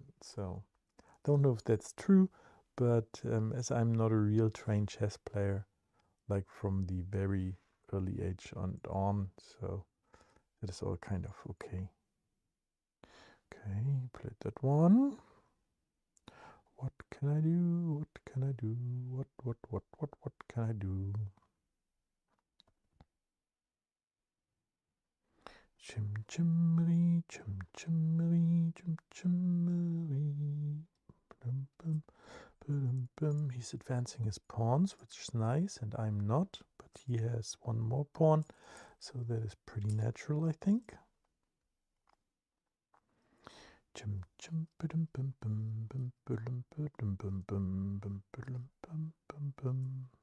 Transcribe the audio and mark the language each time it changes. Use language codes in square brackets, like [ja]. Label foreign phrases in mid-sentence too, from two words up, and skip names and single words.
[en] So don't know if that's true, but as I'm not a real trained chess player, like from the very early age on, so it is all kind of okay. Okay, played that one. What can I do? What can I do? What can I do? Chim chimmery, chim chimmery, chim chimmery. He's advancing his pawns, which is nice, and I'm not, but he has one more pawn, so that is pretty natural, I think. Chim chim bum bum bum bum bum bum bum bum bum bum bum bum.